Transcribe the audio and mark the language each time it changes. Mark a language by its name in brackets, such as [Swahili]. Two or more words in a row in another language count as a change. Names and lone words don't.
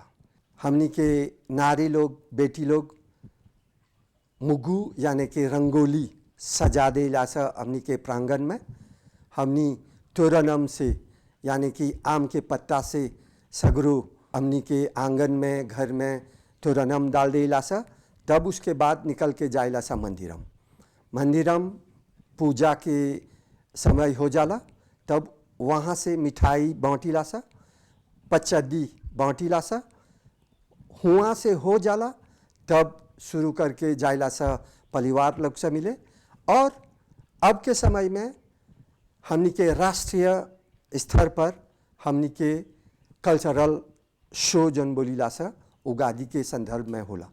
[Bhojpuri] हमनी के नारी लोग बेटी लोग मुगु यानी कि रंगोली सजा देला सा हमनी के प्रांगण में। हमनी तोरणम से यानी कि आम के पत्ता से सगरो हमनी के आंगन में घर में तोरणम डाल देला सा। तब उसके बाद निकल के जाइला सा मंदिरम। मंदिरम पूजा के समय हो जाला। तब वहाँ से मिठाई बाँटीला सा, पचद्दी बाँटीला सा। हुआ से हो जाला तब शुरू करके जाइला सा परिवार लोग से मिले। और अब के समय में हमनी के राष्ट्रीय स्तर पर हमनी के [English] cultural show [Bhojpuri] जन बोलीला सा उगादी के संदर्भ में होला।